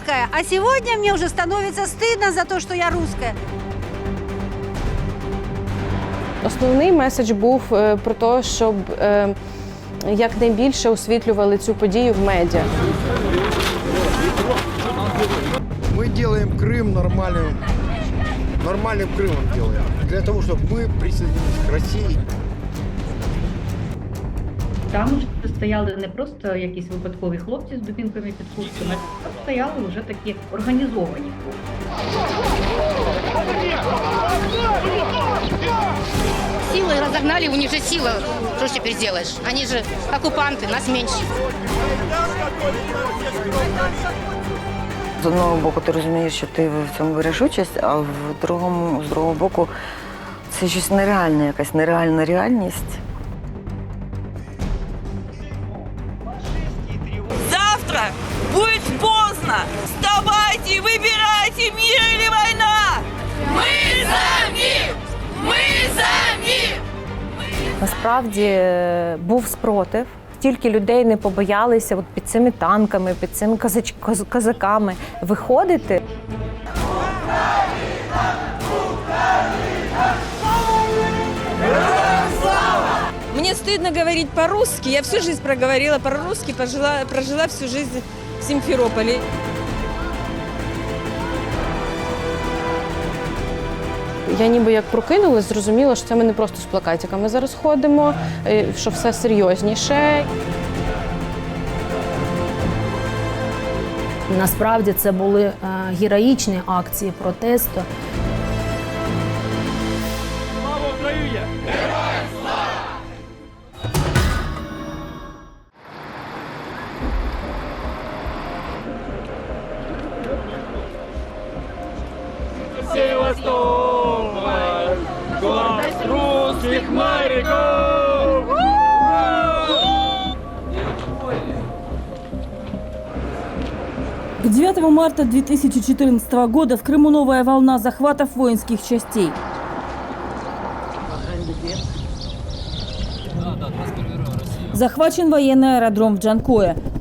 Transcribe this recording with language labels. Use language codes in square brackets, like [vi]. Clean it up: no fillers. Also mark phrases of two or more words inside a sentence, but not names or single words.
[ru] А сегодня мне уже становится стыдно за то, что я русская. [uk] Основний меседж був про те, щоб якнайбільше освітлювали цю подію в медіа. [ru] Мы делаем Крым нормальным Крымом делаем. Для того, чтобы мы присоединились к России. [uk] Там вже стояли не просто якісь випадкові хлопці з дубінками під куртками, а стояли вже такі організовані хлопці. [ru] Силой разогнали, у них же сила, что ж теперь сделаешь? Они же оккупанты, нас меньше. [uk] З одного боку, ти розумієш, що ти в цьому береш участь, а з другого боку, це щось нереальне, якась нереальна реальність. [ru] Завтра будет поздно. Вставайте и выбирайте, мир или война. Мы за мир! Мы за мир! [uk] Насправді був спротив. Стільки людей не побоялися от під цими танками, під цими козаками виходити. [ru] Мне стыдно говорить по-русски. Я всю жизнь проговорила по-русски, прожила всю жизнь в Симферополе. [uk] Я ніби як прокинулась, зрозуміла, що це ми не просто з плакатиками зараз ходимо, що все серйозніше. Насправді це були героїчні акції протесту. Слава Україні! Героям слава! [ru] Севастополь, глаз русских моряков! К 9 марта 2014 года в Крыму новая волна захватов воинских частей. Захвачен военный аэродром в Джанкое.